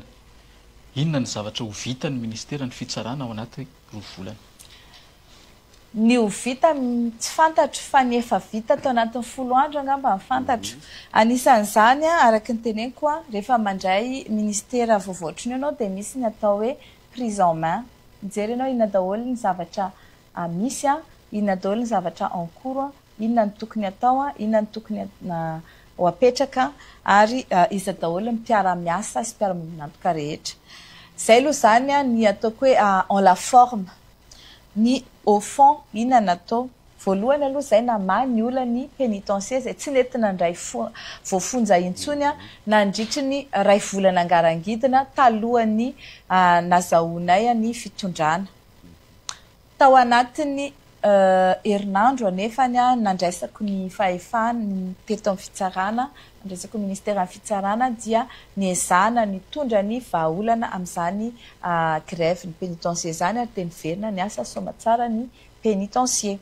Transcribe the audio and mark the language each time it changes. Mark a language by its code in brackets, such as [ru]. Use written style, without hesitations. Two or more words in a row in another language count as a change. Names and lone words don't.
[mg] Inona ny zavatra ho vita ny ministera ny fitsarana ao anaty 2 volana? Ny ho vita tsy fantatro fa ny efa vita tao anatin'ny 10 andro angamba ny fantatro. Anisan'izany araka ny teneniko rehefa mandray ministera voavoatriny ianao dia misy ny atao hoe [fr] prise en main. [mg] Mijery ianao inona daholo ny zavatra misy inona daholo ny zavatra [fr] en cours [mg] inona ny tokony atao inona ny tokony ho apetraka ary iza daholo ny mpiara-miasa sy mpiara-manantoka rehetra. Zay aloha zany ny ataoko hoe [fr] en la forme [mg] ny [fr] au fond [mg] inona natao voalohany aloha zay namahy ny olona ny pénitencier zay tsy nentina ndray voafonja intsony nandritry ny 2 volana angarangidina talohan'ny nazahoanay ny fitondrana. Tao anatiny herinandro anefany nandraisako ny fahefana ny teto amin'ny fitsarana nandraisako ministera ny fitsarana dia niezahana nitondra ny vahaolana amin'izany grève ny pénitencier zany ary teny verina ny asa soma tsara ny pénitencier.